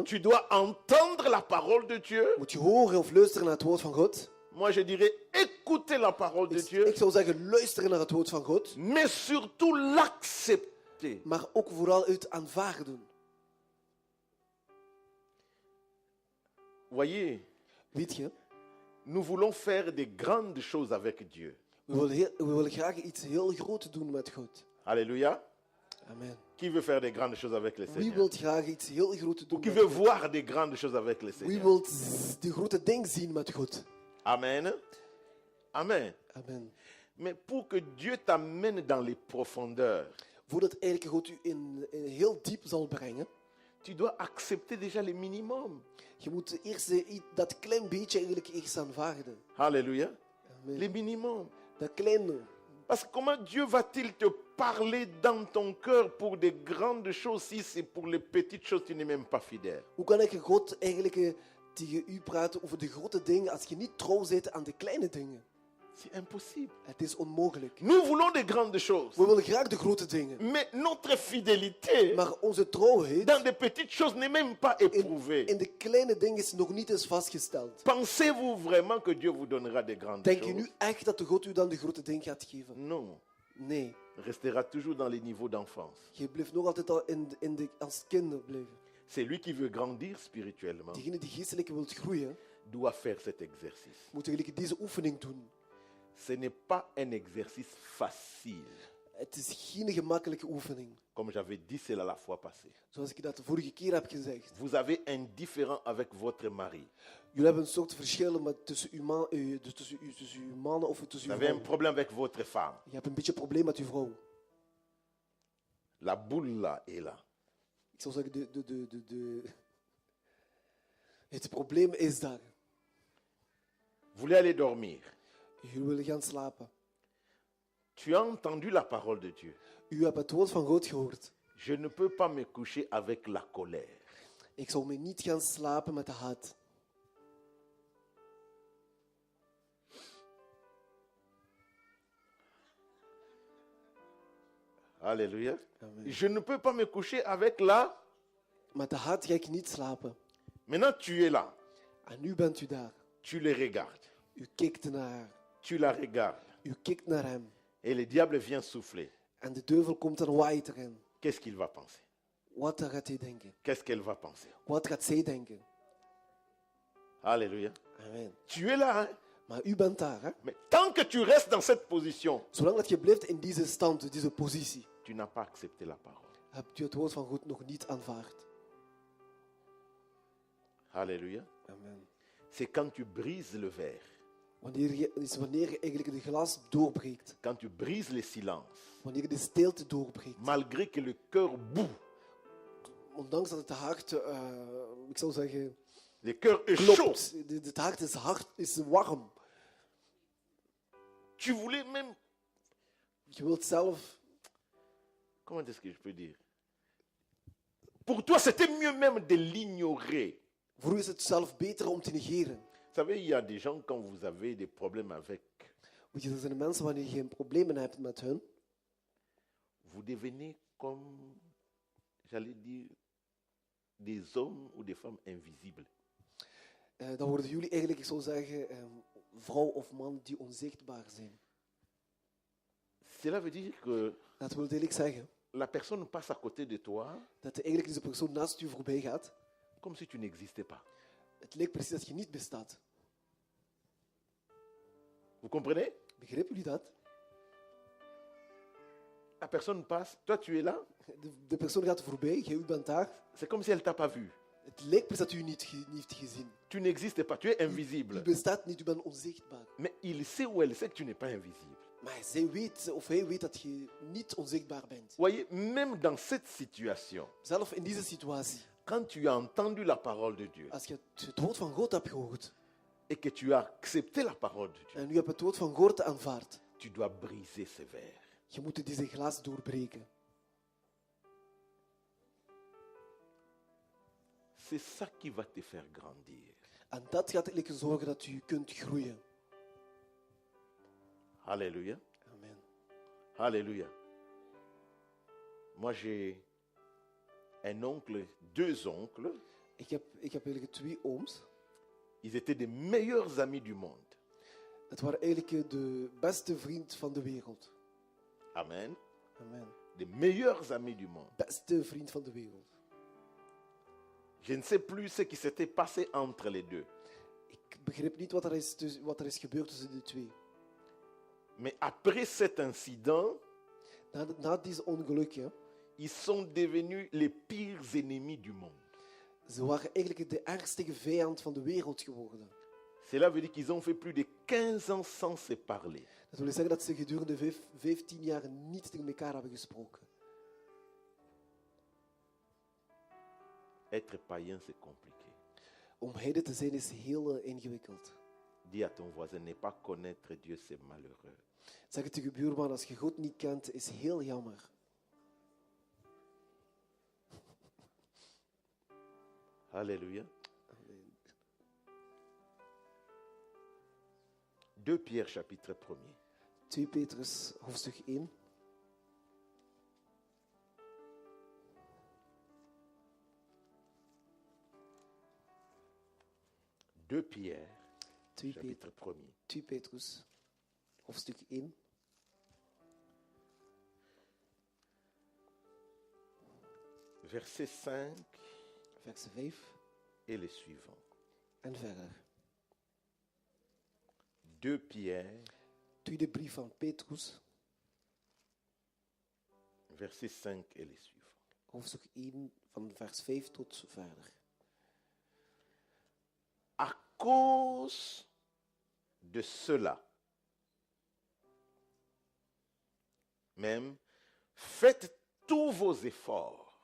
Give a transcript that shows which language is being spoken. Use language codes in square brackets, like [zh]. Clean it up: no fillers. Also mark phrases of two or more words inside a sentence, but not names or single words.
[fr] tu dois entendre la parole de Dieu. [nl] moet je horen of luisteren naar het woord van God. [fr] Moi je dirais écouter la parole de Dieu, [nl] Ik zou zeggen luisteren naar het woord van God, [fr] mais surtout l'accepter. [nl] maar ook vooral uit aanvaarden. [fr] Voyez, [nl] Weet je, [fr] nous voulons faire des grandes choses avec Dieu. [nl] we willen graag iets heel groots doen met God. [fr] Alléluia. [nl] Amen. [fr] Qui veut faire des grandes choses avec le [nl] Wie [fr] Seigneur? [nl] wil graag iets heel groots [fr] Ou [nl] doen [fr] qui [nl] met [fr] veut [nl] God? [fr] voir des grandes choses avec le [nl] Wie [fr] Seigneur? [nl] wil de grote dingen zien met God? Amen. Amen. Amen. [fr] Mais pour que Dieu t'amène dans les profondeurs, [nl] Voordat eigenlijk God u in heel diep zal brengen, [fr] tu dois accepter déjà le minimum. [nl] je moet eerst dat klein beetje eigenlijk eerst aanvaarden. [fr] Alléluia. [nl] Amen. [fr] Le minimum. [nl] Dat kleine. [fr] Parce que comment Dieu va-t-il te parler dans ton cœur pour des grandes choses si c'est pour les petites choses tu n'es même pas fidèle? [nl] Hoe kan ik God eigenlijk tegen u praten over de grote dingen als je niet trouw bent aan de kleine dingen? [fr] C'est impossible. [nl] Het is onmogelijk. [fr] Nous voulons des grandes choses. [nl] We willen graag de grote dingen. [fr] Mais notre fidélité [nl] Maar onze trouwheid [fr] dans des petites choses n'est même pas éprouvée. [nl] in de kleine dingen is nog niet eens vastgesteld. [fr] Pensez-vous vraiment que Dieu vous donnera des grandes [nl] Denk je [fr] choses? [nl] nu echt dat de God u dan de grote dingen gaat geven? [fr] Non. [nl] Nee. [fr] Restera toujours dans les niveaux d'enfance. [nl] Je blijft nog altijd al als kinder blijven. [fr] C'est lui qui veut grandir spirituellement, [nl] Degene die geestelijk wilt groeien, [fr] doit faire cet exercice. [nl] moet eigenlijk deze oefening doen. [fr] Ce n'est pas un exercice facile. [nl] Het is geen gemakkelijke oefening. [fr] Comme j'avais dit cela la fois passée. [nl] Zoals ik dat de vorige keer heb gezegd. [fr] Vous avez un différend avec votre mari. [nl] Jullie hebben een soort verschil tussen uw mannen of tussen [fr] Vous [nl] uw [fr] avez un [nl] vrouw. [fr] problème avec votre femme. [nl] Je hebt een beetje een probleem met uw vrouw. [fr] La boule là est là. [nl] Ik zou zeggen, het probleem is daar. [fr] Vous voulez aller dormir. [nl] Jullie willen gaan slapen. [fr] Tu as entendu la parole de Dieu. [nl] U hebt het woord van God gehoord. [fr] Je ne peux pas me coucher avec la colère. [nl] Ik zou me niet gaan slapen met de haat. [fr] Alléluia. [nl] Amen. [fr] Je ne peux pas me coucher avec la... [nl] Met de haat ga ik niet slapen. [fr] Maintenant, tu es là. [nl] En nu bent u daar. [fr] Tu les regardes. [nl] U kijkt naar haar. [fr] Tu la regardes. [nl] U kikt naar hem. [fr] et le diable vient souffler. [nl] En de duivel komt en waait erin. [fr] Qu'est-ce qu'il va penser? [nl] Wat gaat hij denken? [fr] Qu'est-ce qu'elle va penser? [nl] Wat gaat zij denken? [fr] Alléluia. [nl] Amen. [fr] Tu es là, hein? [nl] Maar u bent daar, hè? [fr] Mais tant que tu restes dans cette position, [nl] Zolang dat je blijft in deze stand, deze positie, [fr] tu n'as pas accepté la parole. [nl] hebt u het woord van God nog niet aanvaard. [fr] Alléluia. [nl] Amen. [fr] C'est quand tu brises le verre, [nl] Wanneer je eigenlijk de glas doorbreekt. [fr] quand tu brises le silence, [nl] Wanneer je de stilte doorbreekt. [fr] malgré que le cœur bout, [nl] Ondanks dat het hart, ik zou zeggen, [fr] le cœur est chaud. [nl] klopt. Het hart is warm. [fr] Tu voulais même, [nl] Je wilt zelf... [fr] comment est-ce que je peux dire? Pour toi, c'était mieux même de l'ignorer. [nl] Voor u is het zelf beter om te negeren. [fr] Vous savez, il y a des gens, quand vous avez des problèmes avec, [nl] Weet je, er zijn mensen wanneer je geen problemen hebt met hun, [fr] vous devenez comme, j'allais dire, des hommes ou des femmes invisibles. [nl] dan worden jullie eigenlijk, ik zou zeggen, vrouw of man die onzichtbaar zijn. [fr] Cela veut dire que [nl] Dat wil eigenlijk zeggen [fr] la personne passe à côté de toi [nl] dat eigenlijk deze persoon naast u voorbij gaat. [fr] comme si tu n'existais pas. [nl] Het lijkt precies dat je niet bestaat. [fr] Vous comprenez? [nl] Begrijpen jullie dat? [fr] La personne passe, toi tu es là, [nl] De persoon gaat voorbij, jij bent daar. [fr] c'est comme si elle t'a pas vu. [nl] Het lijkt precies dat u niet heeft gezien. [fr] Tu n'existes pas, tu es [nl] U [fr] invisible. [nl] bestaat niet, u bent onzichtbaar. [fr] Mais il sait ou elle sait que tu n'es pas invisible. [nl] Maar zij weet, of hij weet dat je niet onzichtbaar bent. [fr] Voyez, même dans cette situation, [nl] Zelf in deze situatie, [fr] quand tu as entendu la parole de Dieu [nl] als je het woord van God hebt gehoord [fr] et que tu as accepté la parole de Dieu, [nl] en u hebt het woord van God aanvaard, [fr] tu dois briser ce verre. [nl] je moet deze glas doorbreken. [fr] C'est ça qui va te faire grandir. [nl] En dat gaat eigenlijk zorgen dat u kunt groeien. [fr] Alléluia. [nl] Amen. [fr] Alléluia. Moi j'ai un oncle, deux oncles. [nl] Ik heb eigenlijk 2 ooms. [fr] Ils étaient des meilleurs amis du monde. [nl] Het waren eigenlijk de beste vriend van de wereld. [fr] Amen. [nl] Amen. [fr] Des meilleurs amis du monde. [nl] Beste vriend van de wereld. [fr] Je ne sais plus ce qui s'était passé entre les deux. [nl] Ik begrijp niet wat er is gebeurd tussen de twee. [fr] Mais après cet incident, [nl] Na deze ongelukje, [fr] ils sont devenus les pires ennemis du monde. [nl] ze waren eigenlijk de ergste vijand van de wereld geworden. [fr] Cela veut dire qu'ils ont fait plus de 15 ans sans se parler. [nl] Dat wil zeggen dat ze gedurende 15 jaar niet tegen elkaar hebben gesproken. [fr] Être païen, c'est compliqué. [nl] Om heiden te zijn is heel ingewikkeld. [fr] Dis à ton voisin, ne pas connaître Dieu, c'est malheureux. [nl] Zeg het tegen je buurman, als je God niet kent, is heel jammer. [fr] Alléluia. 2 Pierre chapitre 1er. [nl] 2 Petrus, hoofdstuk 1. [fr] Deux Pierre, [nl] 2 [fr] chapitre 1er. [nl] Petrus, hoofdstuk 1. [fr] Verset 5 [nl] Vers 5 [fr] et les suivants. [nl] en verder. [fr] 2 Pierre, [nl] Tweede brief van Petrus, [fr] verset 5 et les suivants. [nl] hoofdstuk 1, van vers 5 tot verder. [fr] À cause de cela, même, faites tous vos efforts.